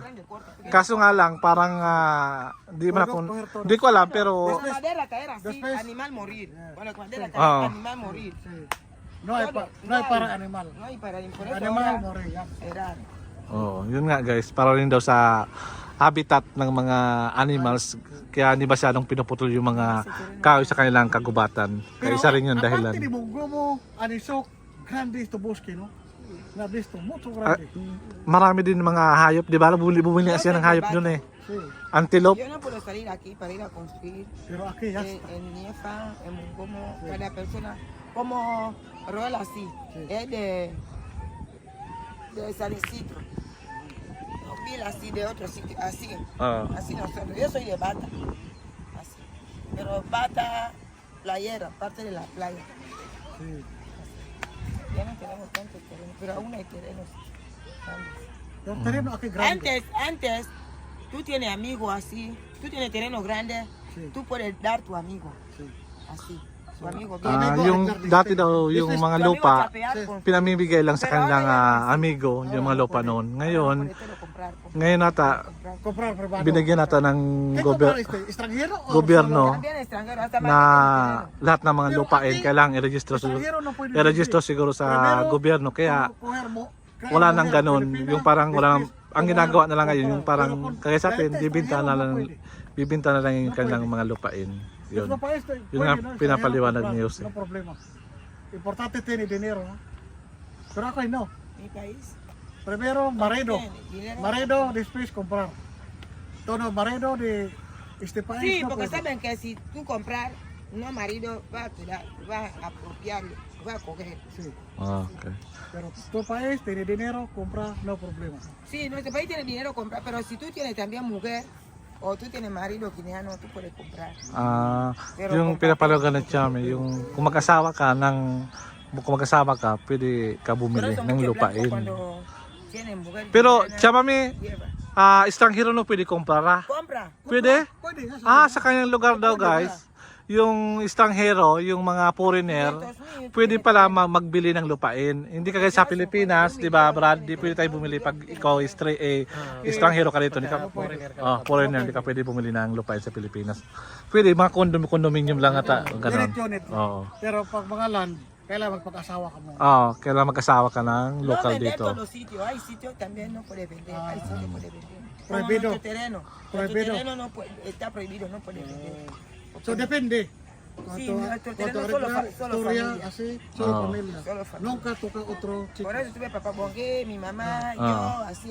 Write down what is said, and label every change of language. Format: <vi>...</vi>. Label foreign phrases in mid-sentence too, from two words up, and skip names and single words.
<tl>Kaso nga lang, parang di ko alam, pero</tl> <es>Con madera caer así, animal morir. Bueno, con madera caer, animal morir. No hay para animal. No hay para por eso Animal ahora morir. será.</es> <tl>yun nga guys, para rin daw sa habitat ng mga animals, kaya hindi masyadong pinuputol yung mga kahoy sa kanilang kagubatan. Kaya isa rin yung dahilan.</tl> <es>Aparte de Mongomo, Anisok, grande este bosque, no? Na visto, mucho grande.</es> <tl>Marami din mga hayop, di ba? Bumili nga siya ng hayop dun eh.</tl> <es>Sí. Antelope. Yo no puedo salir aquí para ir a construir. Pero aquí ya está. En Niefa, en Mongomo, cada persona, como Roel así, es de San Isidro. Bill así de otro sitio, así, así nosotros. Yo soy de Bata, así. Pero Bata, playera, parte de la playa. Sí. Ya no tenemos tanto terreno, pero aún hay terrenos grandes. Pero terreno aquí grande. Antes, tú tienes amigos así, tú tienes terreno grande, Sí. tú puedes dar tu amigo, Sí. así. Su amigo viene.</es> <tl>Yung dati daw yung mga</tl> <es>Tu amigo</es> <tl>lupa,</tl> <es>chapear con-</es> <tl>pinamimigay lang sa kanilang amigo, yung mga lupa noon. Ngayon, ngayon nata,</tl> <es>Comprar privado.</es> <tl>binigyan nata ng</tl> <es>¿Qué comprar este? ¿Extranjero o</es> <tl>gobyerno</tl> <es>También extranjero, hasta</es> <tl>na lahat ng mga lupain kailangan i-register</tl> <es>Extranjero no puede</es> <tl>i-register siguro sa</tl> <es>Primero,</es> <tl>gobyerno, kaya</tl> <es>coger</es> <tl>wala nang ganun, yung parang wala nang, ang ginagawa na lang ngayon yung parang kaya sa atin bibinta na lang yung kanilang mga lupain. Yun. Yun nga pinapaliwanag ni Jose.</tl> <es>No problema. Importante tiene dinero, ¿no?</es> <tl>Pero ako no.</tl> <es>Mi país. Primero marido. Dinero. Marido, después comprar. Todo marido de este país. Sí, no porque puede. saben que si tú comprar, no marido va a cuidar, va a apropiarlo, va a coger. Sí. Okay. Pero tu país tiene dinero, compra, no problema. Sí, nuestro país tiene dinero comprar, pero si tú tienes también mujer o tú tienes marido guineano, tú puedes comprar.</es> <tl>Yung pinapalagan ng Chami, yung kung mag-asawa ka, pwede ka bumili</tl> <es>Pero</es> <tl>ng lupain.</tl> <es>cuando tienen mujer Pero guineana, Chamami, lleva.</es> <tl>estranghero no pwede comprar.</tl> <es>Compra.</es> <tl>Pwede? Pwede. Sa kanyang lugar daw guys, yung estranghero, yung mga foreigner, pwede pala magbili ng lupain. Hindi kagaya sa Pilipinas, di ba Brad? Di pwede tayo bumili pag ikaw estranghero ka dito. Di ka, foreigner, di ka pwede bumili ng lupain sa Pilipinas. Pwede, mga condominium lang ata. Ganon. Unit. Oo. Pero pag mga land, kailangan magpag-asawa ka mo. Kailangan mag-asawa ka ng</tl> <es>No local vender</es> <tl>dito.</tl> <es>todos los sitios, hay sitios también no puede vender, hay sitios puede vender. Prohibido. Como nuestro terreno. Prohibido. Nuestro terreno no puede, está prohibido, no puede vender.</es> <tl>So depende.</tl> <es>Sí, nuestro terreno solo historia, familia. así, solo Ah. familia. Solo familia. Nunca toca otro chico. Por eso tuve papá Bongue, mi mamá, yo, así.</es>